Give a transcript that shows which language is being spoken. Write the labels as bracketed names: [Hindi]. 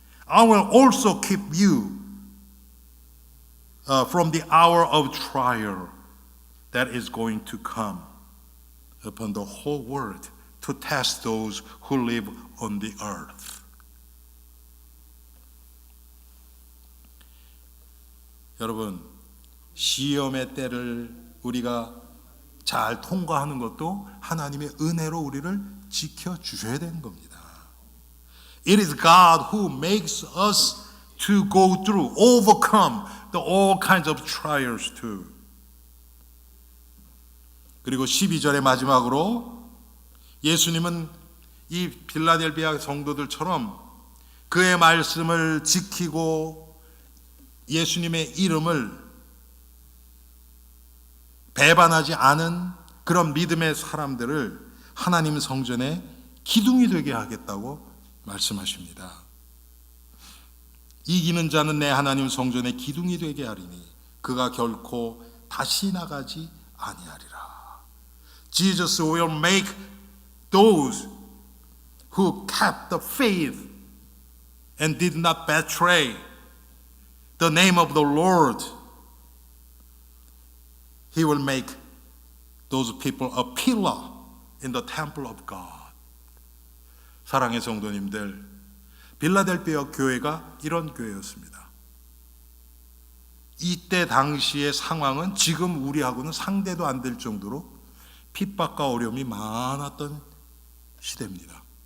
[English] I will also keep you from the hour of trial that is going to come upon the whole world to test those who live on the earth. [Korean] 여러분, 시험의 때를 우리가 잘 통과하는 것도 하나님의 은혜로 우리를 지켜주셔야 되는 겁니다. [English] It is God who makes us to go through, overcome all kinds of trials too. [Korean] 그리고 12절의 마지막으로 예수님은 이 빌라델비아 성도들처럼 그의 말씀을 지키고 예수님의 이름을 배반하지 않은 그런 믿음의 사람들을 하나님 성전에 기둥이 되게 하겠다고 말씀하십니다. 이기는 자는 내 하나님 성전에 기둥이 되게 하리니 그가 결코 다시 나가지 아니하리라. [English] Jesus will make those who kept the faith and did not betray the name of the Lord. He will make those people a pillar in the temple of God. [Korean] 사랑의 성도님들, 빌라델비아 교회가 이런 교회였습니다. 이때 당시의 상황은 지금 우리하고는 상대도 안 될 정도로 핍박과 어려움이 많았던 시대입니다.